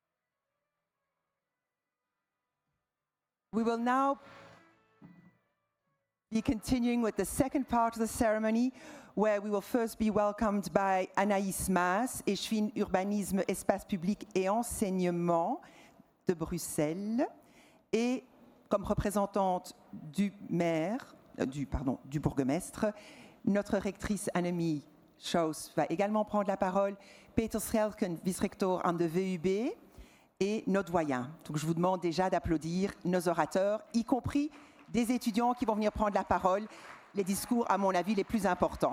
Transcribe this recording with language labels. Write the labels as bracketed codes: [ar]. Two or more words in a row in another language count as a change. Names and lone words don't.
[en] We will now be continuing with the second part of the ceremony, where we will first be welcomed by [fr] Anaïs Maas, échevine urbanisme, espace public et enseignement de Bruxelles, et comme représentante du du bourgmestre, notre rectrice Annemie Schaus va également prendre la parole, [nl] Peter Schelken, vice-rector aan de VUB, [fr] et nos doyens. Donc je vous demande déjà d'applaudir nos orateurs, y compris des étudiants qui vont venir prendre la parole, les discours, à mon avis, les plus importants.